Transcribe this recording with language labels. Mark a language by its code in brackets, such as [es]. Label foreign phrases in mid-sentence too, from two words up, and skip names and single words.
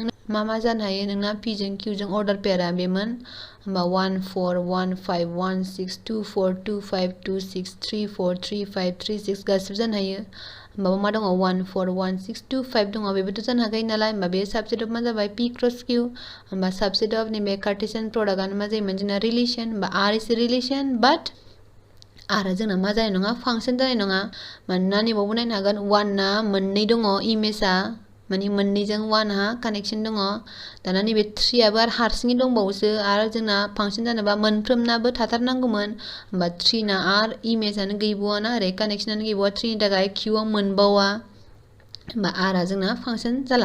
[brx] मा जानो हायो नोंना p जों q जों अर्डार पेयरा बेमोन होमबा 1 4 1 5 1 6 2 4 2 5 2 6 3 4 3 5 3 6 गासिबो जानो हायो होमबा मा दङ 1 4 1 6 2 5 दङ बेबोथ' जानो हाखायो नालाय होमबा बे [en] subset of [brx] मा जाबाय [en] p cross q [brx] होमबा [en] subset of [brx] नैबे [en] Cartesian product [brx] मा जायोमोन जोंना रिलेशन होमबा [en] r is a relation but [brx] आरो जोंना मा जानाय नङा फांसन जानाय नङा मानोना नैबावबो नायनो हागोन 1 ना मोननै दङ इमेजआ माने मोननैजों 1 हा कानेक्शन दङ दाना नैबे 3 आबो आरो हारसिङै दंबावोसो आरो जोंना फांसन जानोबा मोनफ्रोमनाबो थाथारनांगौमोन होमबा 3 ना आरो इमेजआनो गैबावा ना ओरै कानेक्शनानो गैबावा 3 नि थाखाय q आव मोनबावा होमबा r आ जोंना फांसन जाला